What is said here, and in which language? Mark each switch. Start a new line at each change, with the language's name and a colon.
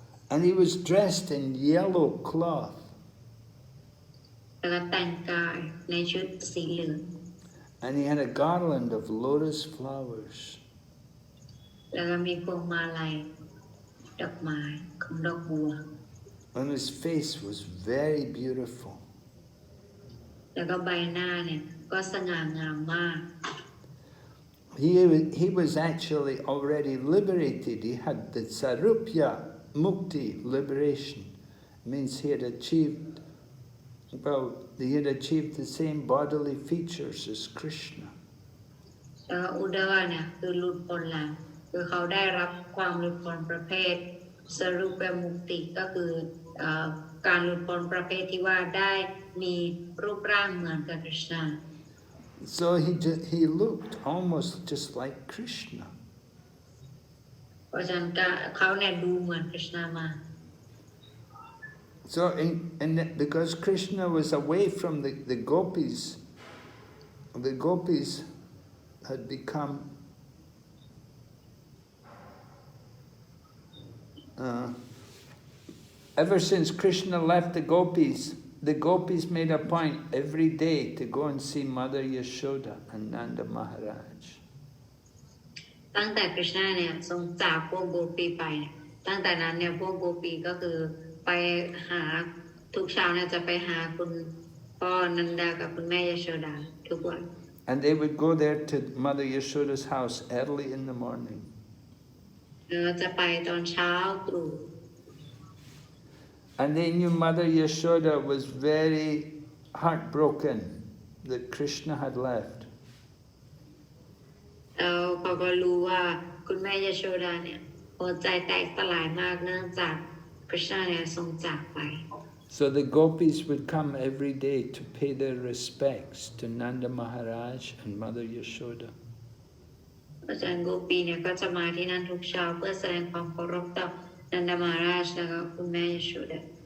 English: And he was dressed in yellow cloth.
Thai: แล้วก็แต่งกายในชุดสีเหลือง
English: And he had a garland of lotus flowers.
Thai: แล้วก็มีพวงมาลัยดอกไม้ของดอกบัว
English: And his face was very beautiful.
Thai: แล้วก็ใบหน้าเนี่ยก็สง่างามมาก
English: He was actually already liberated. He had the Sarupya Mukti liberation. It means he had achieved the same bodily features as Krishna.
Thai: แล้วอุดดาวาเนี่ยคือหลุดพ้นแล้วคือเขาได้รับความหลุดพ้นประเภทสรุปมุคติก็คือการหลุดพ้นประเภทที่ว่าได้มีรูปร่างเหมือนกับคริชนา
English: So he looked almost just like Krishna.
Thai: เพราะฉะนั้นเขาเนี่ยดูเหมือนคริชนามาก
English: So because Krishna was away from the gopis had become ever since Krishna left the gopis made a point every day to go and see Mother Yashoda and Nanda Maharaj.
Thai: ตั้งแต่คริชนาเนี่ยทรงจากพวกโกปีไปตั้งแต่นั้นเนี่ยพวกโกปีก็คือไปหาทุกเช้าเนี่ยจะไปหาคุณพ่อนันดากับคุณแม่ยโชดาทุกวัน
English: And they would go there to Mother Yashoda's house early in the morning.
Thai: จะไปตอนเช้าตรู่
English: And they knew Mother Yashoda was very heartbroken that Krishna had left.
Thai: แล้วเขาก็รู้ว่าคุณแม่ยโชดาเนี่ยหัวใจแตกสลายมากเนื่องจากคริชนาเนี่ยทรงจากไป
English: So the gopis would come every day to pay their respects to Nanda Maharaj and Mother Yashoda.
Thai: อาจารย์โกปีเนี่ยก็จะมาที่นั่นทุกเช้าเพื่อแสดงความเคารพต่อนันดมาราชและคุณแม่ยโชดา